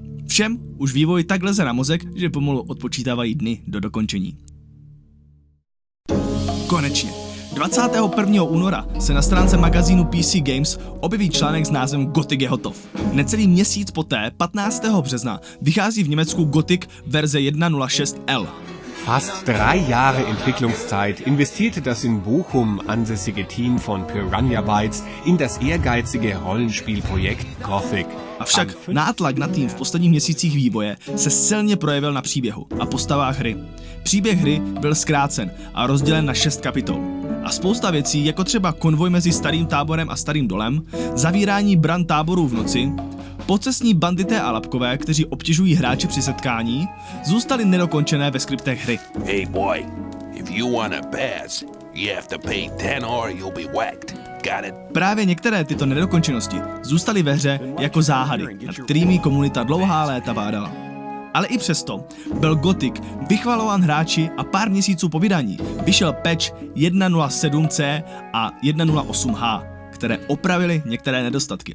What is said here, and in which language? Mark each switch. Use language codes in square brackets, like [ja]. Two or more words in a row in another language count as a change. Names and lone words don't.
[cs] Všem už vývoj tak leze na mozek, že pomalu odpočítávají dny do dokončení. Konečně. 21. února se na stránce magazínu PC Games objeví článek s názvem Gothic je hotov. Necelý měsíc poté, 15. března, vychází v Německu Gothic verze 1.06L. [de] Fast 3 Jahre Entwicklungszeit investierte das in Bochum ansässige Team von Piranha Bytes in das ehrgeizige Rollenspielprojekt Gothic. [cs] Avšak nátlak na tým v posledních měsících vývoje se silně projevil na příběhu a postavách hry. Příběh hry byl zkrácen a rozdělen na 6 kapitol. A spousta věcí, jako třeba konvoj mezi Starým táborem a Starým dolem, zavírání bran táborů v noci, pocestní bandité a lapkové, kteří obtěžují hráče při setkání, zůstaly nedokončené ve skriptech hry. [en] Hey boy, if you wanna pass, you have to pay 10 or you'll be whacked. Got it? [cs] Právě některé tyto nedokončenosti zůstaly ve hře jako záhady, nad kterými komunita dlouhá léta bádala. Ale i přesto byl Gothic vychvalován hráči a pár měsíců po vydání vyšel patch 1.07c a 1.08h, které opravily některé nedostatky.